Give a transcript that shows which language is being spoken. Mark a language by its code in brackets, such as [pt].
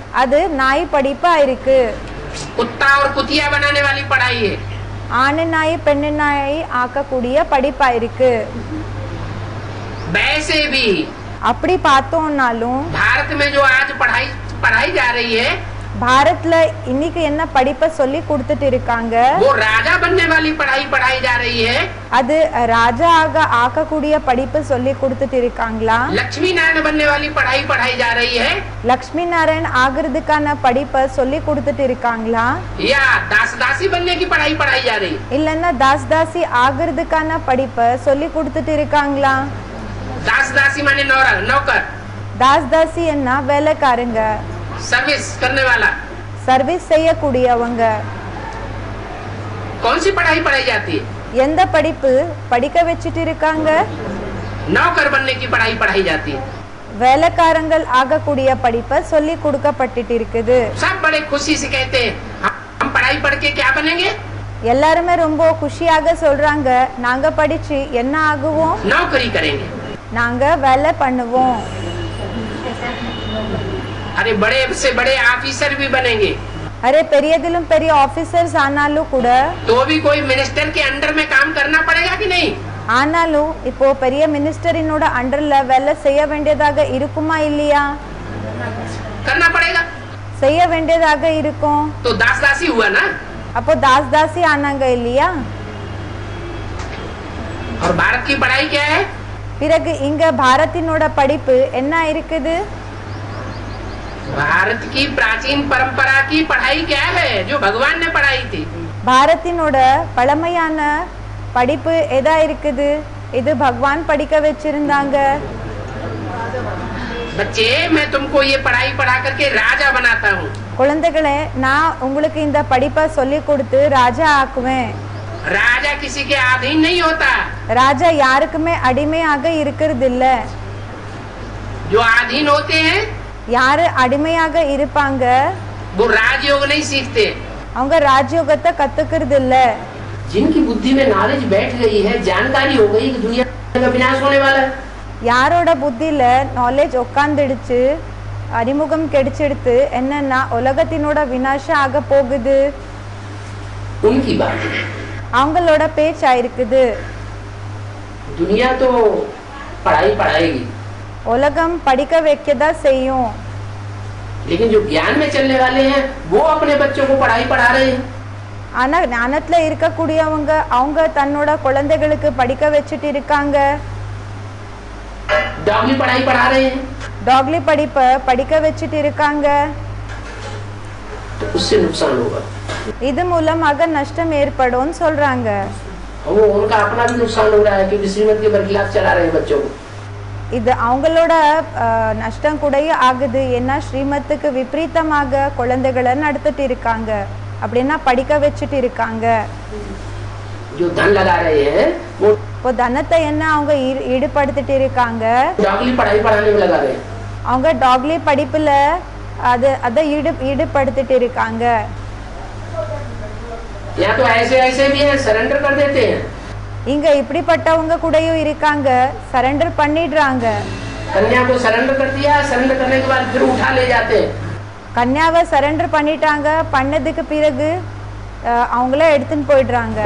[ta] அது நாய் படிப்பா இருக்கு. [hi] कुत्ता और कुतिया बनाने वाली पढ़ाई है। [ta] ஆணு நாய் பெண்ணு நாய் ஆக்கக்கூடிய படிப்பா இருக்கு. [hi] वैसे भी [ta] அப்படி பார்த்தோம்னாலும் [hi] भारत में जो आज पढ़ाई जा रही है, [ta] பாரத்ல இன்னைக்கு என்ன படிப்பை சொல்லி கொடுத்துட்டு இருக்காங்க? [hi] वो राजा बनने वाली पढ़ाई पढ़ाई जा रही है। [ta] அது ராஜா ஆகக்கூடிய படிப்பு சொல்லி கொடுத்துட்டு இருக்காங்களா? [hi] लक्ष्मी नारायण बनने वाली पढ़ाई पढ़ाई जा रही है। [ta] லக்ஷ்மி நாராயண் ஆகிறதுக்கான படிப்பை சொல்லி கொடுத்துட்டு இருக்காங்களா? [hi] या दास दासी बनने की पढ़ाई पढ़ाई जा रही है। [ta] இல்லன்னா தாஸ் தாசி ஆகிறதுக்கான படிப்பை சொல்லி கொடுத்துட்டு இருக்காங்களா? [hi] दास दासी माने नौकर, [ta] தாஸ் தாசி என்ன வேலைக்காரங்க, [hi] सर्विस करने वाला। [ta] சர்வீஸ் செய்யக்கூடியவங்க. [hi] कौन सी पढ़ाई पढ़ाई जाती है? [ta] எந்த படிப்பு படிக்க வச்சிட்டு இருக்காங்க? [hi] नौकर बनने की पढ़ाई पढ़ाई जाती है। [ta] வேலைக்காரங்கள் ஆகக்கூடிய படிப்பை சொல்லி கொடுக்கப்பட்டுட்டு இருக்குது. [hi] सब बड़े खुशी से कहते हैं हम पढ़ाई पढ़ के क्या बनेंगे? [ta] எல்லாருமே ரொம்ப குஷியாக சொல்றாங்க, நாங்க படிச்சு என்ன ஆகுவோம்? [hi] नौकरी करेंगे। [ta] நாங்க வேலை பண்ணுவோம். [hi] अरे बड़े से बड़े ऑफिसर भी बनेंगे। [ta] அரே பெரியதிலும் பெரிய ஆபீசர்ஸ் ஆனாலும் கூட, [hi] तो भी कोई मिनिस्टर के अंडर में काम करना पड़ेगा कि नहीं? [ta] ஆனாலும் இப்போ பெரிய மினிஸ்டரினோட அண்டர்ல வேலை செய்ய வேண்டியதாக இருக்குமா இல்லையா? [hi] करना पड़ेगा। [ta] செய்ய வேண்டியதாக இருக்கும். [hi] तो दास दासी हुआ ना। [ta] அப்போ தாஸ் தாசி ஆனாங்க இல்லையா? [hi] और भारत की पढ़ाई क्या है? [ta] பிறகு இங்க பாரத்தினோட படிப்பு என்ன இருக்குது? [hi] भारत की प्राचीन परंपरा की पढ़ाई क्या है जो भगवान ने पढ़ाई थी? [ta] பாரத்தினோட பழமையான படிப்பு எதா இருக்குது? இது பகவான் படிக்க வச்சிருந்தாங்க. [hi] बच्चे मैं तुमको ये पढ़ाई पढ़ा करके राजा बनाता हूँ। [ta] குழந்தைகளே, நான் உங்களுக்கு இந்த படிப்பை சொல்லி கொடுத்து ராஜா ஆக்குவேன். [hi] राजा किसी के अधीन नहीं होता। [ta] ராஜா யாருக்குமே அடிமையாக இருக்கிறது இல்ல. [hi] जो अधीन होते हैं [ta] யாரு அடிமையாக இருப்பாங்க, [hi] वो राजयोग नहीं सीखते। [ta] அவங்க ராஜயோகத்தை கத்துக்கிறது இல்ல. [hi] जिनकी बुद्धि में नॉलेज बैठ गई है, जानकारी हो गई कि दुनिया का विनाश होने वाला है, [ta] யாரோட புத்தியில நாலேஜ் உட்காந்துடுச்சு, அறிமுகம் கிடைச்சிடுத்து என்னன்னா உலகத்தினோட விநாசம் ஆக போகுது, [hi] उनकी बात है। [ta] அவங்களோட பேச்சா இருக்குது. [hi] दुनिया तो पढ़ाई पढ़ाएगी, [ta] உலகம் படிக்க வைக்கதா செய்யும். [hi] लेकिन जो ज्ञान में चलने वाले हैं वो अपने बच्चों को पढ़ाई पढ़ा रहे हैं। [ta] ஆனா ஞானத்துல இருக்கக்கூடியவங்க அவங்க தன்னோட குழந்தைகளுக்கு படிக்க வச்சுட்டு இருக்காங்க. [hi] डॉगली पढ़ाई पढ़ा रहे हैं, [ta] டாக்லி படிப்பை படிக்க வச்சுட்டு இருக்காங்க. [hi] तो उससे नुकसान होगा। [ta] இது மூலமாக நஷ்டம் ஏற்படும் சொல்றாங்க. [hi] वो उनका अपना भी नुकसान हो रहा है क्योंकि श्रीमत के बरखिलाफ चला रहे हैं बच्चों को। [ta] இது அவங்களோட நஷ்டம் கூடயே ஆகுது. ஏன்னா ஸ்ரீமத்துக்கு விபரீதமாக குழந்தைகளை நடத்திட்டு இருக்காங்க, அப்படின்னா படிக்க வச்சுட்டு இருக்காங்க. [hi] जो धन लगा रहे हैं वो [ta] இப்போ தனத்தை என்ன அவங்க ஈடுபடுத்திட்டு இருக்காங்க, [hi] डॉगली पढ़ाई पढ़ाने में लगा रहे हैं। [ta] அவங்க டாக்லி படிப்புல அதை ஈடுபடுத்திட்டு இருக்காங்க. [hi] या तो ऐसे ऐसे भी हैं सरेंडर कर देते हैं। [ta] இங்க இப்படிப்பட்டவங்க கூடயும் இருக்காங்க, சரண்டர் பண்ணிடுறாங்க. [hi] कन्या को सरेंडर कर दिया, सरेंडर करने के बाद फिर उठा ले जाते हैं। [ta] கன்யாவை சரண்டர் பண்ணிட்டாங்க, பண்ணதுக்கு பிறகு அவங்கள எடுத்துன்னு போயிடுறாங்க.